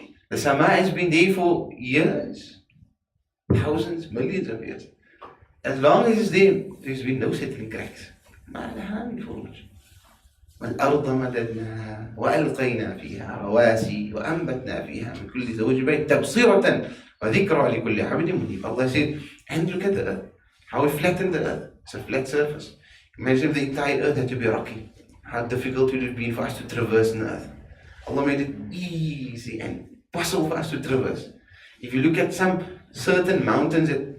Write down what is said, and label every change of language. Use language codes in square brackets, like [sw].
[en] The sama has been there for years, thousands, millions of years. As long as it's there, there's been no settling cracks. [ar] ما لها من فروج والأرض مددناها وألقينا فيها رواسي وأنبتنا فيها من كل زوج بهيج تبصرة وذكرى لكل عبد منيب. [en] Allah said, and look at the earth, how we flattened the earth. It's a flat surface. Imagine if the entire earth had to be rocky. How difficult it would have been for us to traverse the earth. Allah made it easy and possible for us to traverse. If you look at some certain mountains that